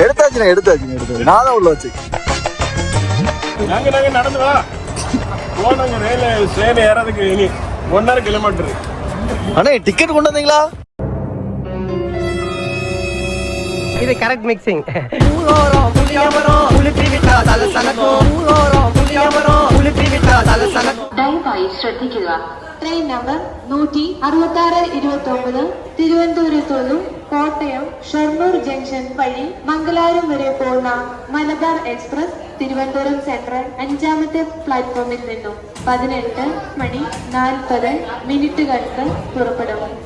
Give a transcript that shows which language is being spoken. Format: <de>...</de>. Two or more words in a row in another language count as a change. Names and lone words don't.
<ta>எடுத்தாச்சு. நான் தான் உள்ள வச்சு. நாங்க நடந்து வா போனாங்க. ட்ரெயின் ஏறதுக்கு இனி 1.5 கிலோமீட்டர். அண்ணே டிக்கெட் கொண்டு வந்தீங்களா? இது கரெக்ட் மிக்சிங்.</ta> <ml>ദയവായി ശ്രദ്ധിക്കുക. ട്രെയിൻ നമ്പർ 166-29 തിരുവനന്തപുരത്തു നിന്നും കോട്ടയം ഷൊർണൂർ ജംഗ്ഷൻ വഴി മംഗലാപുരം വരെ പോകുന്ന മലബാർ എക്സ്പ്രസ് തിരുവനന്തപുരം സെൻട്രൽ 5ാമത്തെ പ്ലാറ്റ്ഫോമിൽ നിന്നും 18:40 പുറപ്പെടും.</ml>